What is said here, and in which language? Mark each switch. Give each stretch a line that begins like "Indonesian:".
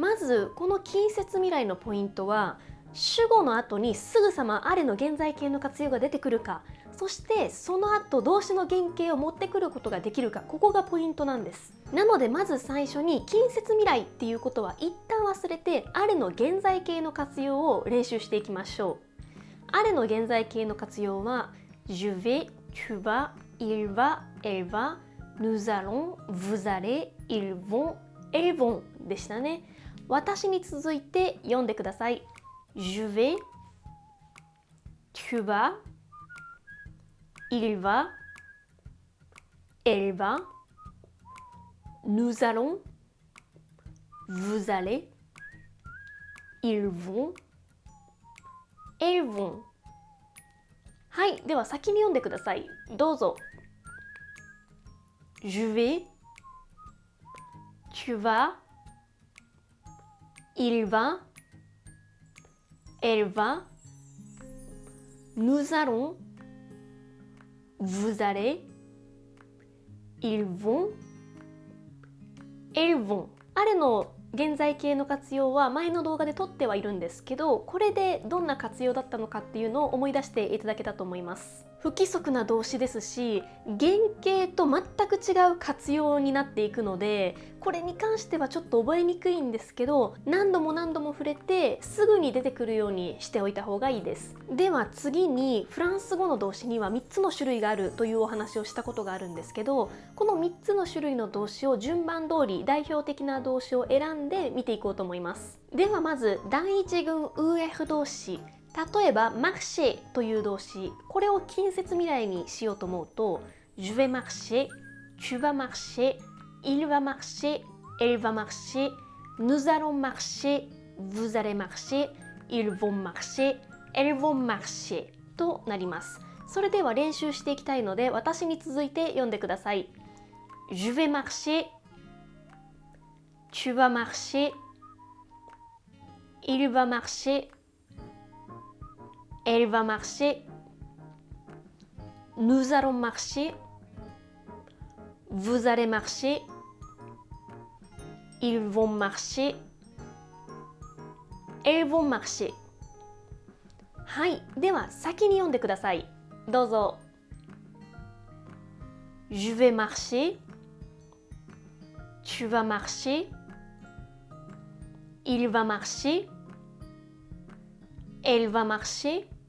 Japanese: まずこの近接未来のポイントは、主語の後にすぐさまあれの現在形の活用が出てくるか、そしてその後動詞の原型を持ってくることができるか、ここがポイントなんです。なのでまず最初に近接未来っていうことは一旦忘れて、あれの現在形の活用を練習していきましょう。あれの現在形の活用は
French: Je vais, tu vas, il va, elle va, nous allons, vous allez, ils vont, elles vont
Japanese: でしたね。私に続いて読んでください。
French: Je vais, tu vas, il va, elle va, nous allons, vous allez, ils vont, elles vont。
Japanese: はい、では先に読んでください。どうぞ。
French: Je vais, tu vas, il va, elle va, nous allons, vous allez, ils vont, elles vont。
Japanese: あれの現在形の活用は前の動画で撮ってはいるんですけど、これでどんな活用だったのかっていうのを思い出していただけたと思います。不規則な動詞ですし、原型と全く違う活用になっていくので、これに関してはちょっと覚えにくいんですけど、何度も何度も触れてすぐに出てくるようにしておいた方がいいです。では次に、フランス語の動詞には3つの種類があるというお話をしたことがあるんですけど、この3つの種類の動詞を順番通り代表的な動詞を選んで見ていこうと思います。ではまず第一群 EF 動詞、例えばmarcherという動詞、これを近接未来にしようと思うと
French: Je vais marcher, tu vas marcher, il va marcher, elle va marcher, nous allons marcher, vous allez marcher, ils vont marcher, elles vont marcher
Japanese: となります。それでは練習していきたいので、私に続いて読んでください。
French: Je vais marcher, tu vas marcher, il va marcher, elle va marcher, nous allons marcher, vous allez marcher, ils vont marcher, elles vont marcher。
Japanese: はい、では先に読んでください。どうぞ。
French: Je vais marcher. Tu vas marcher. Il va marcher. Elle va marcher.